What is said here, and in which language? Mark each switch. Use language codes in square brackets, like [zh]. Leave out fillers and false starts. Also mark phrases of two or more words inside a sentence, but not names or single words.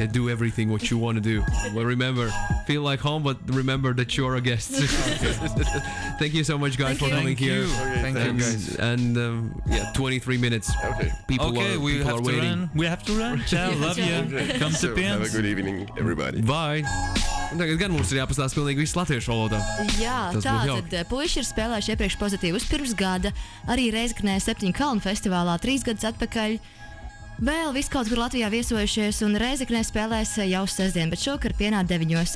[en] Do everything what you want to do. But remember, feel like home, but remember that you're a guest. Thank you so much, guys, Thank for you. coming Thank here. you. Okay, Thank you, And, guys. and 23 minutes. Okay. People Okay, are, we people have are to waiting. run. We have to run. Ciao, love you. Okay. Come to So, have a Piens. good evening, everybody. Bye! [lv] Un tagad gan mums ir jāpastāsta pilnīgi viss latviešu valodā. Jā, Tas būtu jauki. tātad puiši ir spēlējuši iepriekš pozitīvus pirms gada, arī Reizeknē 7 kalnu festivālā 3 gadus atpakaļ. Vēl viss kaut kur Latvijā viesojušies, un Reizeknē spēlēs jau sestdien, bet šokar pienā 9.